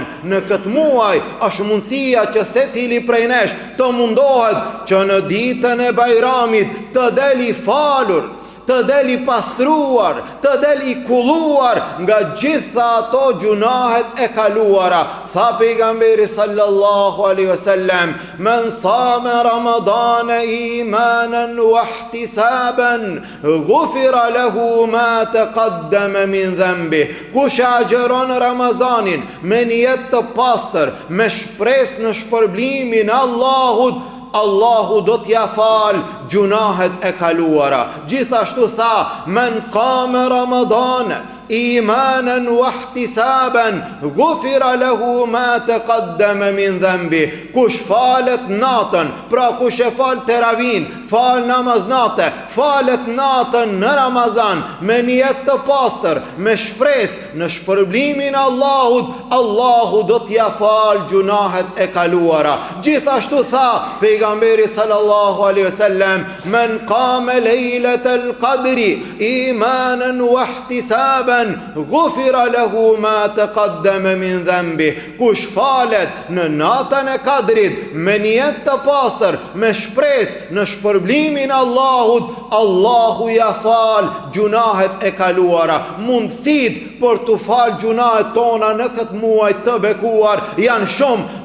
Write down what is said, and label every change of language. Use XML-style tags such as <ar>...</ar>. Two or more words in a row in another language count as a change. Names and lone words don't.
<sq>Në këtë muaj është mundësia që secili prej nesh të mundohet që në ditën e Bajramit të deli falur, të deli pastruar, të deli kulluar nga gjitha ato gjunahet e kaluara. Tha pejgamberi</sq> <ar>صلى الله عليه وسلم من صام رمضان إيمانا واحتسابا غفر له ما تقدم من ذنبه.</ar> <sq>Kush agjeron Ramazanin me nijet të pastër, me shpresë në shpërblimin e Allahut, Allahu do t'ja fal gjunahet e kaluara. Gjithashtu tha,</sq> <ar>من قام رمضان إيمانا واحتسابا غفر له ما تقدم من ذنبه.</ar> <sq>Kush falet natën, pra kush e fal teravin, fal namaz nate, falet natën në Ramazan me nijet të pastër, me shpresë në shpërblimin e Allahut, Allahu do t'ja fal gjunahet e kaluara. Gjithashtu tha pejgamberi</sq> <ar>صلى الله عليه وسلم من قام ليلة القدر إيمانا واحتسابا غفر له ما تقدم من ذنبه.</ar> <sq>Kush falet në natën e Kadrit me nijet të pastër, me shpresë në shpërblimin e Allahut, Allahu ja fal gjunahet e kaluara. Mundësit për të fal gjunahet tona në këtë muaj të bekuar janë shumë.</sq>